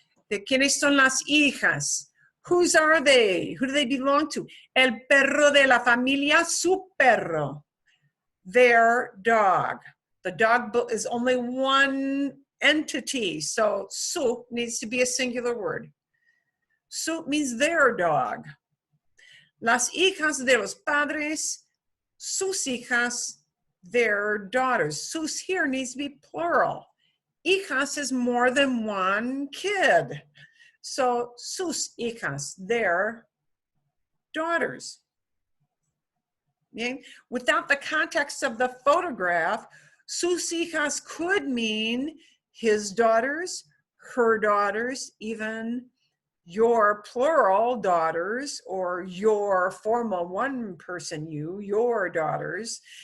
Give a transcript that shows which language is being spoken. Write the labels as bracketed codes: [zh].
[es] ¿De quiénes son las hijas? [en] Whose are they? Who do they belong to? [es] El perro de la familia, su perro. [en] Their dog. The dog is only one entity, so su needs to be a singular word. Su means their dog. [es] Las hijas de los padres, sus hijas, [en] their daughters. Sus here needs to be plural. Hijas is more than one kid. So [es] sus hijas, [en] their daughters. Okay? Without the context of the photograph, [es] sus hijas [en] could mean his daughters, her daughters, even your plural daughters, or your formal one person you, your daughters.